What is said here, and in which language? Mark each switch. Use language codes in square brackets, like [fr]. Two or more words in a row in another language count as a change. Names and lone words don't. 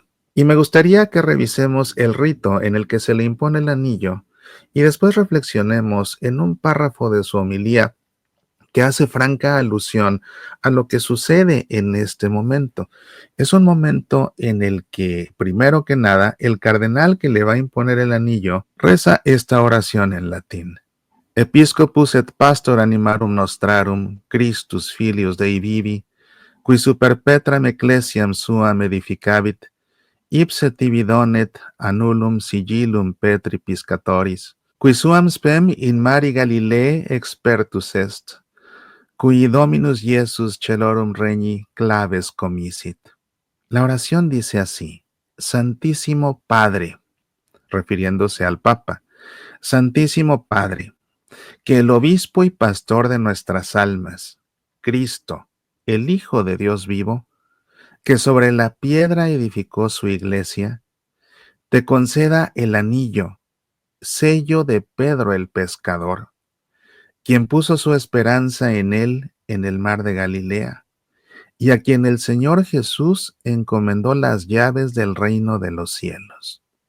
[es] Y me gustaría que revisemos el rito en el que se le impone el anillo y después reflexionemos en un párrafo de su homilía que hace franca alusión a lo que sucede en este momento. Es un momento en el que, primero que nada, el cardenal que le va a imponer el anillo reza esta oración en latín. [la] Episcopus et pastor animarum nostrarum, Christus filius Dei vivi, qui super petram ecclesiam suam edificavit, ipse tibi donet annulum sigillum Petri piscatoris, qui suam spem in mari Galilee expertus est, cui Dominus Iesus celorum regni claves commisit. [es] La oración dice así: Santísimo Padre, refiriéndose al Papa, Santísimo Padre, que el obispo y pastor de nuestras almas, Cristo, el Hijo de Dios vivo, que sobre la piedra edificó su iglesia, te conceda el anillo, sello de Pedro el pescador, quien puso su esperanza en él en el mar de Galilea, y a quien el Señor Jesús encomendó las llaves del reino de los cielos.